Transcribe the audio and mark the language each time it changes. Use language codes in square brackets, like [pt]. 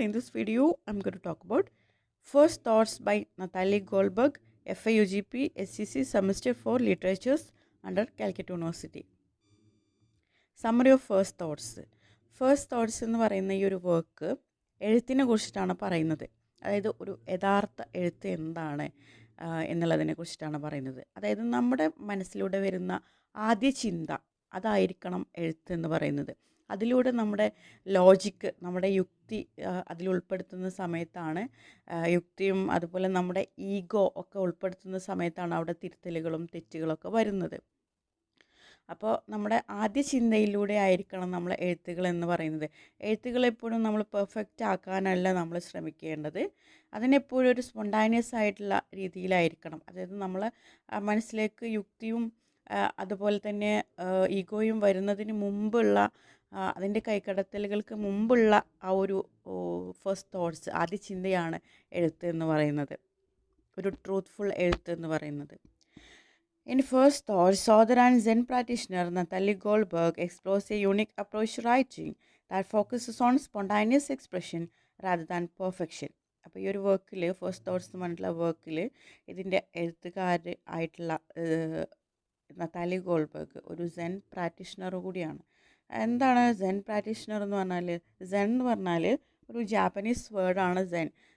[en] In this video, I'm going to talk about First Thoughts by Natalie Goldberg, FIUGP SCC Semester 4 Literatures under Calcutta University. Summary of First Thoughts. [ml] First thoughts എന്ന് പറയുന്ന ഈ ഒരു work എഴുത്തിനെ കുറിച്ചിട്ടാണ് പറയുന്നത്. അതായത് ഒരു യഥാർത്ഥ എഴുത്ത് എന്താണ് എന്നുള്ളതിനെ കുറിച്ചിട്ടാണ് പറയുന്നത്. അതായത് നമ്മുടെ മനസ്സിലൂടെ വരുന്ന ആദ്യ ചിന്ത അതായിരിക്കണം എഴുത്ത് എന്ന് പറയുന്നത്. അതിലൂടെ നമ്മുടെ ലോജിക്ക്, നമ്മുടെ യുക്തി അതിൽ ഉൾപ്പെടുത്തുന്ന സമയത്താണ് യുക്തിയും അതുപോലെ നമ്മുടെ ഈഗോ ഒക്കെ ഉൾപ്പെടുത്തുന്ന സമയത്താണ് അവിടെ തിരുത്തലുകളും തെറ്റുകളൊക്കെ വരുന്നത്. അപ്പോൾ നമ്മുടെ ആദ്യ ചിന്തയിലൂടെ ആയിരിക്കണം നമ്മൾ എഴുത്തുകൾ എന്ന് പറയുന്നത്. എഴുത്തുകൾ എപ്പോഴും നമ്മൾ പെർഫെക്റ്റ് ആക്കാനല്ല നമ്മൾ ശ്രമിക്കേണ്ടത്. അതിനെപ്പോഴും ഒരു സ്പോണ്ടാനിയസ് ആയിട്ടുള്ള രീതിയിലായിരിക്കണം. അതായത് നമ്മൾ മനസ്സിലേക്ക് യുക്തിയും അതുപോലെ തന്നെ ഈഗോയും വരുന്നതിന് മുമ്പുള്ള അതിൻ്റെ കൈക്കടത്തലുകൾക്ക് മുമ്പുള്ള ആ ഒരു ഫസ്റ്റ് തോട്ട്സ്, ആദ്യ ചിന്തയാണ് എഴുത്ത് എന്ന് പറയുന്നത്, ഒരു ട്രൂത്ത്ഫുൾ എഴുത്ത് എന്ന് പറയുന്നത്. [en] In First Thoughts, author and Zen practitioner Natalie Goldberg explores a unique approach to writing that focuses on spontaneous expression rather than perfection. [ml] അപ്പോൾ ഈ ഒരു വർക്കിൽ, ഫസ്റ്റ് തോട്ട്സ് എന്ന് പറഞ്ഞിട്ടുള്ള വർക്കിൽ, ഇതിൻ്റെ എഴുത്തുകാർ ആയിട്ടുള്ള നതാലി ഗോൾബർഗ് ഒരു സെൻ പ്രാക്ടീഷണർ കൂടിയാണ്. എന്താണ് സെൻ പ്രാക്ടീഷണർ എന്ന് പറഞ്ഞാൽ? സെൻ എന്ന് പറഞ്ഞാൽ ഒരു ജാപ്പനീസ് വേർഡാണ് സെൻ.